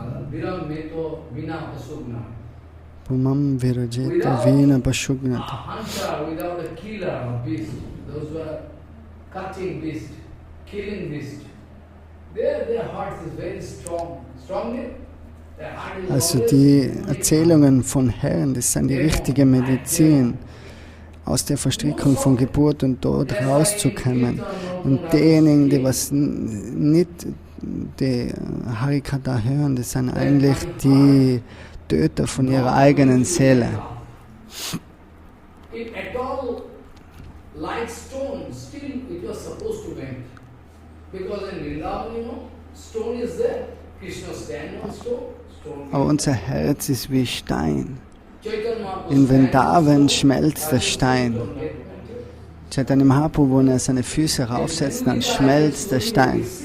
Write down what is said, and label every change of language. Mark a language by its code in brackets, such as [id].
[sa] Viram Meto Vina Pasugna. Pumam Virajeta Vina Pashugnata. [en] Hunter without a killer of beast, those who are cutting beast, killing beast, their heart is very strong. Strongly, their heart is [de] Also die Erzählungen von Herren, das sind die richtige Medizin, aus der Verstrickung von Geburt und Tod rauszukommen. Und diejenigen, die was nicht die Harikatha hören, das sind eigentlich die Töter von ihrer eigenen Seele. [en] If at all like stone, still it was supposed to melt. Because in Vrindavan, stone is there. Krishna stand on stone. [de] Aber unser Herz ist wie Stein. In Vrindavan schmelzt der Stein. Chaitanya Mahaprabhu, wenn er seine Füße raufsetzt, dann schmelzt der Stein.